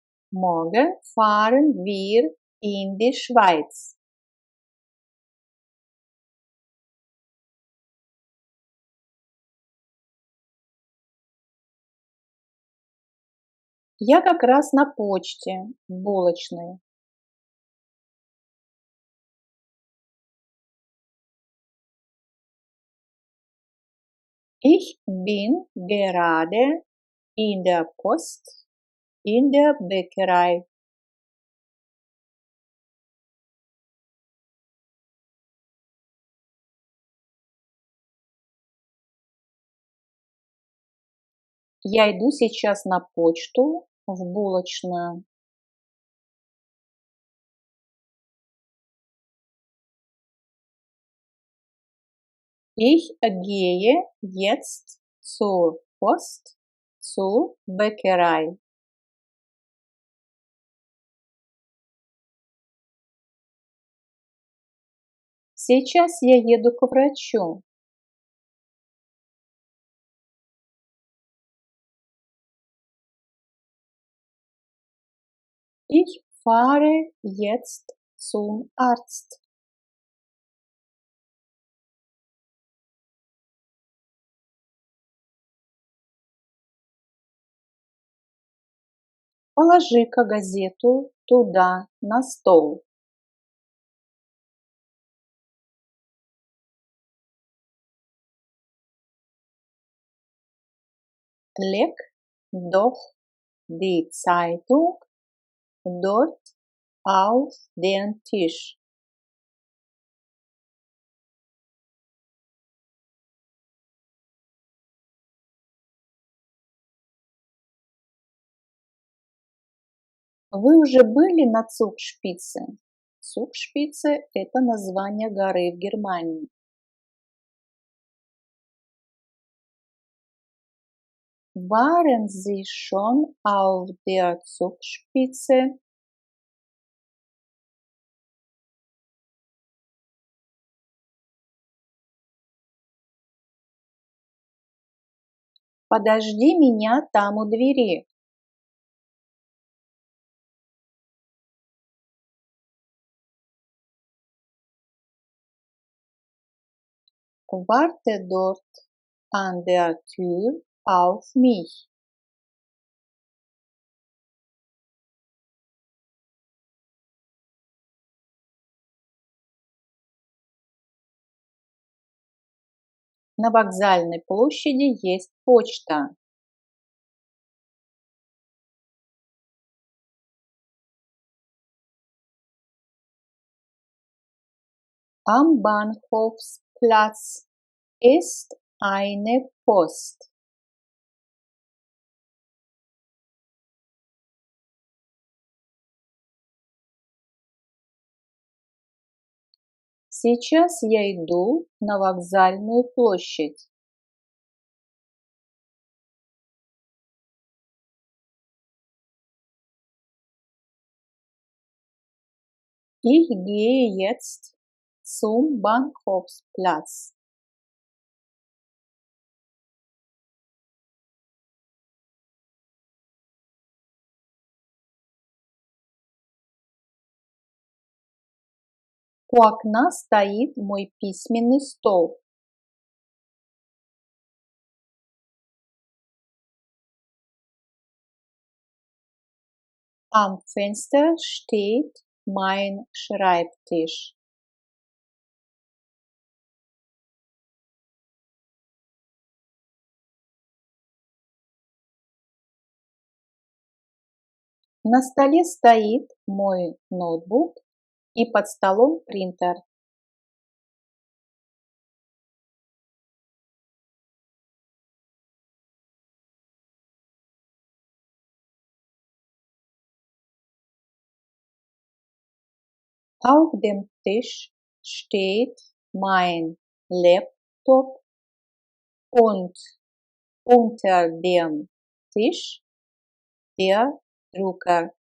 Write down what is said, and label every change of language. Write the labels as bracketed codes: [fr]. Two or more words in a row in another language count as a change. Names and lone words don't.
[de] Morgen fahren wir in die Schweiz. [ru] Я как раз на почте, в булочной. [de] Ich bin gerade in der Post, in der Bäckerei. [ru] Я иду сейчас на почту, в булочную. [de] Ich gehe jetzt zur Post, zur Bäckerei. [ru] Сейчас я еду к врачу. [de] Ich fahre jetzt zum Arzt. [ru] Положи-ка газету туда, на стол. [de] Leg doch die Zeitung dort auf den Tisch. [ru] Вы уже были на Zugspitze? Zugspitze– это название горы в Германии. [de] Waren Sie schon auf der Zugspitze? [ru] Подожди меня там у двери. [de] Warte dort an der Tür auf mich. [ru] На вокзальной площади есть почта. [de] Am Bahnhofsplatz ist eine Post. [ru] Сейчас я иду на вокзальную площадь. [de] Ich gehe jetzt zum Bahnhofsplatz. [ru] У окна стоит мой письменный стол. [de] Am Fenster steht mein Schreibtisch. [ru] На столе стоит мой ноутбук и под столом принтер. [de] Auf dem Tisch steht mein Laptop und unter dem Tisch der Drucker.